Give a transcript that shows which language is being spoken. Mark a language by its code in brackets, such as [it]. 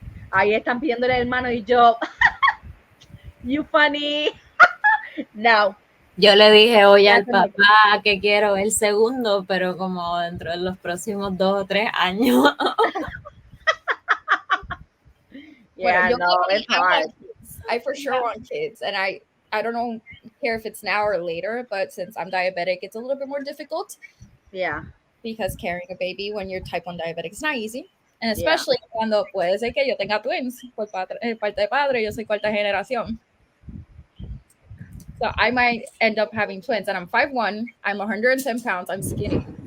[es] Ahí están pidiéndole al hermano y yo. [en] You funny. No. [es] Yo le dije hoy al papá que quiero el segundo, pero como dentro de los próximos 2 o 3 años. [en] Yeah, no, it's hard. I for sure want kids, and I don't care if it's now or later, but since I'm diabetic, it's a little bit more difficult. Yeah. Because carrying a baby when you're type 1 diabetic is not easy. And especially [es] cuando puede ser que yo tenga twins por parte de padre, yo soy cuarta generación. [en] So I might end up having twins, and I'm 5'1", I'm 110 pounds, I'm skinny.